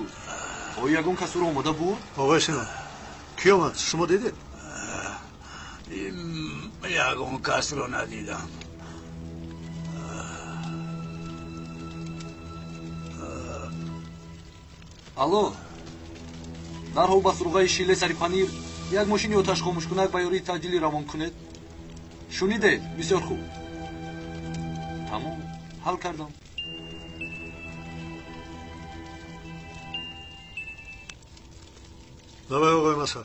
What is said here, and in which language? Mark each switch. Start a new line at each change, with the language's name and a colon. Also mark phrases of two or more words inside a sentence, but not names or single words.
Persian: آیا یگان کسی رو اومده بود؟ آقای سینا کی اومد؟ شما دیدید؟ یگان کس رو ندیدم.
Tajik: الو дарҳол ба сурғаи шиле сари панир як мошини оташхомӯшкунак ба ёрии таъҷилӣ равон кунед. шунидед? бисёр хуб. тамом ҳал кардам. давай оғои масар